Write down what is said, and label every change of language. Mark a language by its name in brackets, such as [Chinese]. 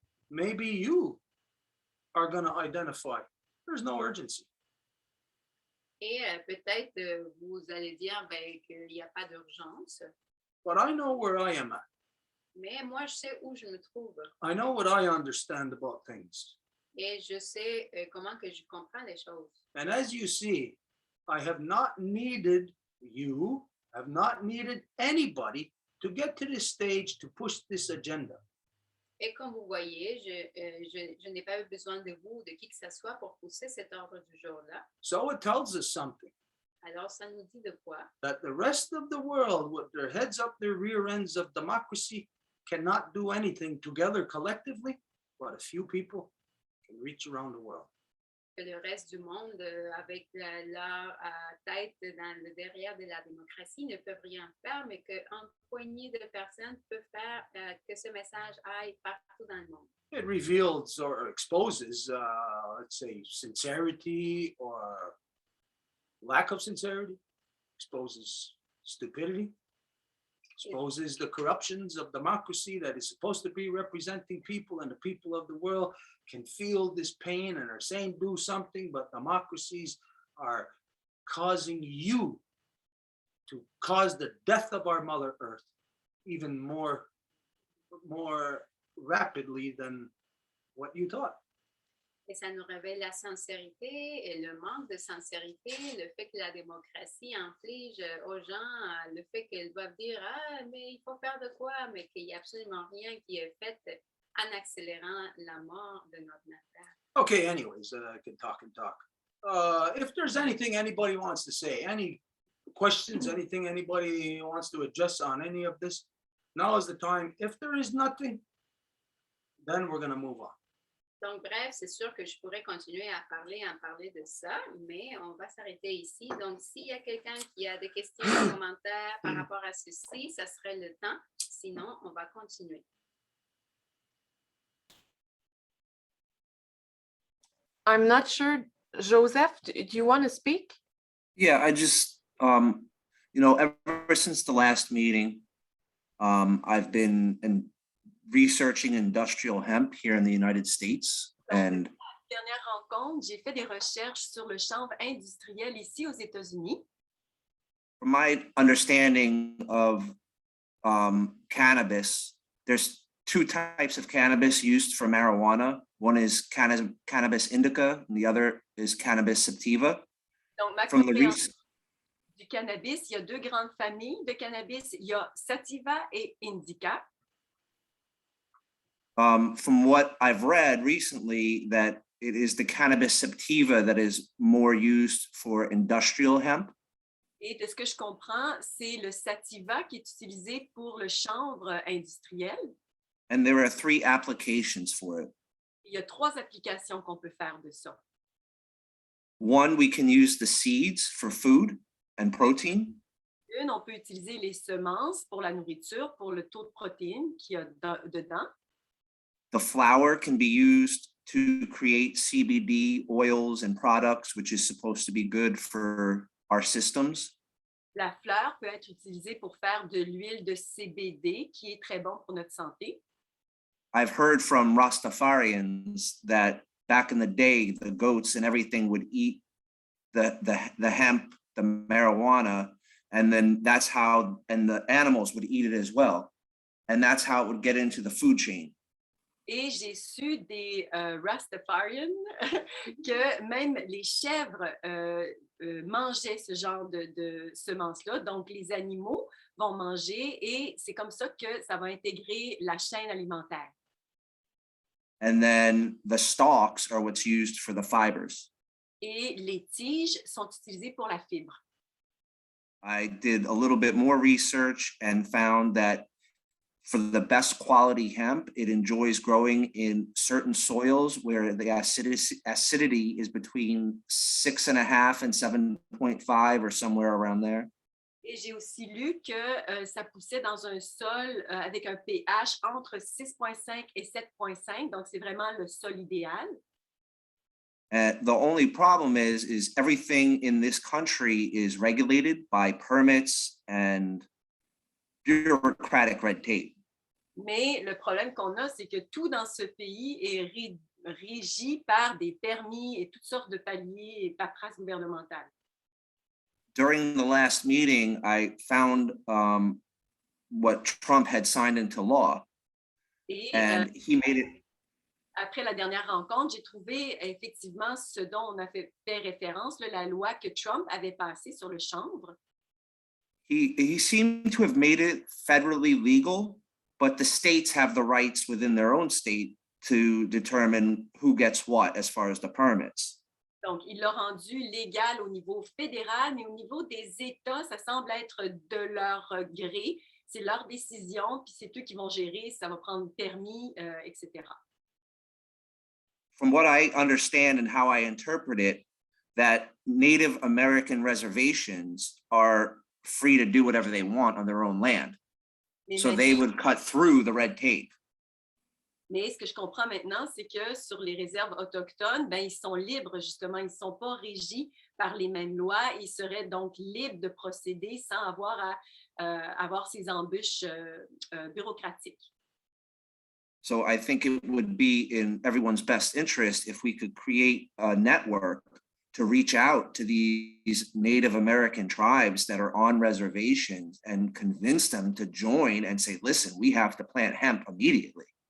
[English] Maybe you are going to identify there's no urgency. [French] Et peut-être vous allez dire ben, qu'il n'y a pas d'urgence. [English] But I know where I am at. [French] Mais moi, je sais où je me trouve. [English] I know what I understand about things. [French] Et je sais comment que je comprends les choses. [English] And as you see, I have not needed you, have not needed anybody to get to this stage to push this agenda. [French] Et comme vous voyez, je n'ai pas eu besoin de vous, de qui que ce soit, pour pousser cet ordre du jour-là. [English] So it tells us something, [French] Alors, ça nous dit de quoi? [English] that the rest of the world, with their heads up their rear ends of democracy, cannot do anything together collectively, but a few people can reach around the world. [French] Que le reste du monde, avec leur tête dans le derrière de la démocratie, ne peuvent rien faire, mais qu'une poignée de personnes peuvent faire que ce message aille partout dans le monde. [English] It reveals or exposes, let's say, sincerity or lack of sincerity, exposes stupidity, exposes the corruptions of democracy that is supposed to be representing people, and the people of the world can feel this pain and are saying do something, but democracies are causing you to cause the death of our Mother Earth even more rapidly than what you thought. [French] Et ça nous révèle la sincérité et le manque de sincérité, le fait que la démocratie inflige aux gens le fait qu'ils doivent dire « Ah, mais il faut faire de quoi », mais qu'il n'y a absolument rien qui est fait en accélérant la mort de notre nation. [English] Okay, anyways, I can talk and talk. If there's anything anybody wants to say, any questions, anything anybody wants to address on any of this, now is the time. If there is nothing, then we're going to move on. [French] Donc, bref, c'est sûr que je pourrais continuer à en parler de ça, mais on va s'arrêter ici. Donc, s'il y a quelqu'un qui a des questions, des commentaires par rapport à ceci, ça serait le temps. Sinon, on va continuer. [English] I'm not sure. Joseph, do you want to speak? Yeah, I just, ever since the last meeting, I've been researching industrial hemp here in the United States. And [French] Dernière rencontre, j'ai fait des recherches sur le chanvre industriel ici aux États-Unis. [English] from my understanding of cannabis, there's two types of cannabis used for marijuana. One is cannabis indica, and the other is cannabis sativa. [French] Donc, ma [English] From the [French] compréhension du cannabis, il y a deux grandes familles de cannabis. Il y a sativa et indica. [English] From what I've read recently, that it is the cannabis sativa that is more used for industrial hemp. [French] Et de ce que je comprends, c'est le sativa qui est utilisé pour le chanvre industriel. [English] And there are 3 applications for it. [French] Il y a 3 applications qu'on peut faire de ça. [English] One, we can use the seeds for food and protein. [French] Une, on peut utiliser les semences pour la nourriture, pour le taux de protéines qu'il y a dedans. [English] The flower can be used to create CBD oils and products, which is supposed to be good for our systems. [French] La fleur peut être utilisée pour faire de l'huile de CBD qui est très bon pour notre santé. [English] I've heard from Rastafarians that back in the day, the goats and everything would eat the hemp, the marijuana, and then that's how, and the animals would eat it as well. And that's how it would get into the food chain. [French] Et j'ai su des Rastafarians que même les chèvres mangeaient ce genre de semences-là. Donc, les animaux vont manger et c'est comme ça que ça va intégrer la chaîne alimentaire. [English] And then the stalks are what's used for the fibers. [French] Et les tiges sont utilisées pour la fibre. [English] I did a little bit more research and found that for the best quality hemp, it enjoys growing in certain soils where the acidity is between 6.5 and 7.5 or somewhere around there. [French] Et j'ai aussi lu que ça poussait dans un sol avec un pH entre 6,5 et 7,5. Donc, c'est vraiment le sol idéal. [English] And the only problem is everything in this country is regulated by permits and bureaucratic red tape. [French] Mais le problème qu'on a, c'est que tout dans ce pays est régi par des permis et toutes sortes de paliers et paperasses gouvernementales. [English] During the last meeting, I found what Trump had signed into law, [French] Et [English] and he made it. [French] après la dernière rencontre, j'ai trouvé effectivement ce dont on a fait référence, la loi que Trump avait passée sur le chanvre. [English] He seemed to have made it federally legal, but the states have the rights within their own state to determine who gets what as far as the permits. [French] Donc, il l'a rendu légal au niveau fédéral, mais au niveau des États, ça semble être de leur gré. C'est leur décision, puis c'est eux qui vont gérer, ça va prendre permis, etc. [English] From what I understand and how I interpret it, that Native American reservations are free to do whatever they want on their own land. [French] Mais, [English] So they would cut through the red tape. [French] mais ce que je comprends maintenant, c'est que sur les réserves autochtones, ben, ils sont libres, justement. Ils ne sont pas régis par les mêmes lois. Ils seraient donc libres de procéder sans avoir à avoir ces embûches bureaucratiques. [English] So I think it would be in everyone's best interest if we could create a network to reach out to these Native American tribes that are on reservations and convince them to join and say, listen, we have to plant hemp immediately.